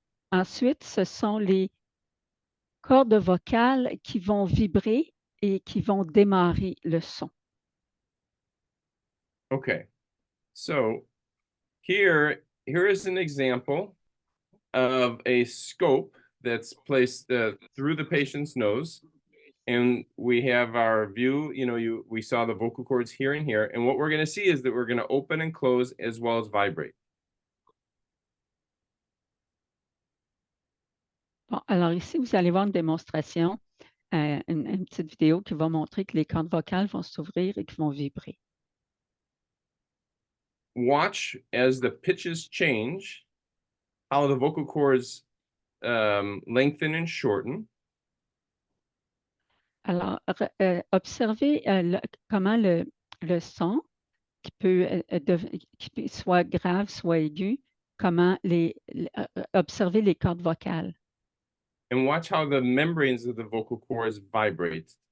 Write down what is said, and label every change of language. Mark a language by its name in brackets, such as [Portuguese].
[French] Ensuite, ce sont les cordes vocales qui vont vibrer et qui vont démarrer le son. [English] Okay. So here is an example of a scope that's placed through the patient's nose. And we have our view, we saw the vocal cords here and here. And what we're going to see is that we're going to open and close as well as vibrate. [French] Bon, alors ici, vous allez voir une démonstration, une petite vidéo qui va montrer que les cordes vocales vont s'ouvrir et qui vont vibrer. [English] watch as the pitches change, how the vocal cords lengthen and shorten. [French] Alors, observez comment le son qui peut, soit grave, soit aigu, comment observer les cordes vocales. [English] And watch how the membranes of the vocal cords vibrate.